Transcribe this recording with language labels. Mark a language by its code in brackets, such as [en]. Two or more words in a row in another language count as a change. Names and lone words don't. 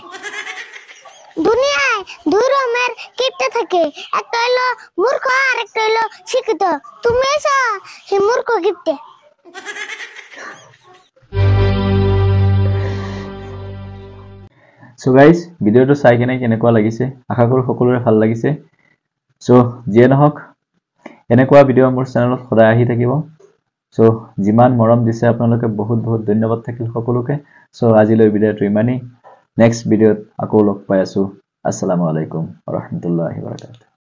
[bn] দুনিয়ায় দুই রকমের কিপটা থাকে, একটা হলো মূর্খ আর একটা হলো শিক্ষিত। তুমি এসো সেই মূর্খ কিপটে। [en] so guys [as] ভিডিঅ'টো চাই কেনে কেনেকুৱা লাগিছে? আশা কৰো সকলোৰে ভাল লাগিছে। সো যিয়ে নহওক এনেকুৱা ভিডিঅ' মোৰ চেনেলত সদায় আহি থাকিব। সো যিমান মৰম দিছে আপোনালোকে বহুত বহুত ধন্যবাদ থাকিল সকলোকে। সো আজিলৈ ভিডিঅ'টো ইমানেই। [en] next video [as] আকৌ লগ পাই আছো। [ar] السلام عليكم ورحمة الله وبركاته.